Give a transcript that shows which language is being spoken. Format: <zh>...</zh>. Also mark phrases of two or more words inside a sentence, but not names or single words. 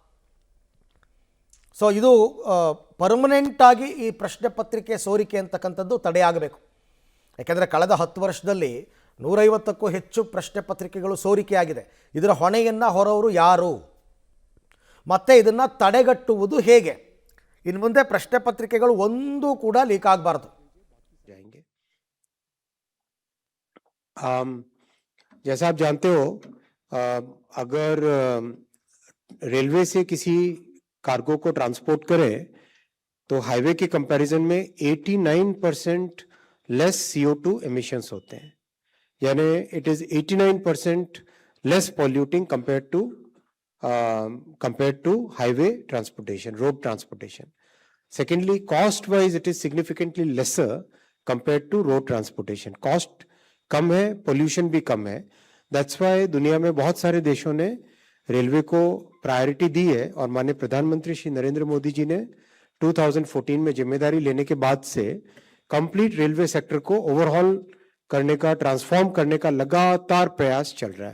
<kn>ಸೊ ಇದು ಪರ್ಮನೆಂಟಾಗಿ ಈ ಪ್ರಶ್ನೆ ಪತ್ರಿಕೆ ಸೋರಿಕೆ ಅಂತಕ್ಕಂಥದ್ದು ತಡೆಯಾಗಬೇಕು. ಯಾಕೆಂದರೆ ಕಳೆದ 10 ವರ್ಷದಲ್ಲಿ 150ಕ್ಕೂ ಹೆಚ್ಚು ಪ್ರಶ್ನೆ ಪತ್ರಿಕೆಗಳು ಸೋರಿಕೆಯಾಗಿದೆ. ಇದರ ಹೊಣೆಯನ್ನು ಹೊರವರು ಯಾರು, ಮತ್ತು ಇದನ್ನು ತಡೆಗಟ್ಟುವುದು ಹೇಗೆ? ಇನ್ನು ಮುಂದೆ ಪ್ರಶ್ನೆ ಪತ್ರಿಕೆಗಳು ಒಂದೂ ಕೂಡ ಲೀಕ್ ಆಗಬಾರ್ದು.</kn> <hi>जैसा आप जानते हो, अगर रेलवे से किसी कार्गो को ट्रांसपोर्ट करें तो हाईवे के कंपैरिजन में</hi> <en>89% less CO2 emissions</en> <hi>होते हैं, यानी</hi> <en>it is 89% less polluting compared to highway transportation, road transportation. Secondly, cost wise it is significantly lesser compared to road transportation.</en> <hi>Cost कम है, पोल्यूशन भी कम है.</hi> <en>that's why</en> <hi>दुनिया में बहुत सारे देशों ने रेलवे को प्रायोरिटी दी है, और माननीय प्रधानमंत्री श्री नरेंद्र मोदी जी ने 2014 में जिम्मेदारी लेने के बाद से</hi> <en>complete railway sector</en> <hi>को ओवरहॉल करने का, ट्रांसफॉर्म करने का लगातार प्रयास चल रहा है.</hi>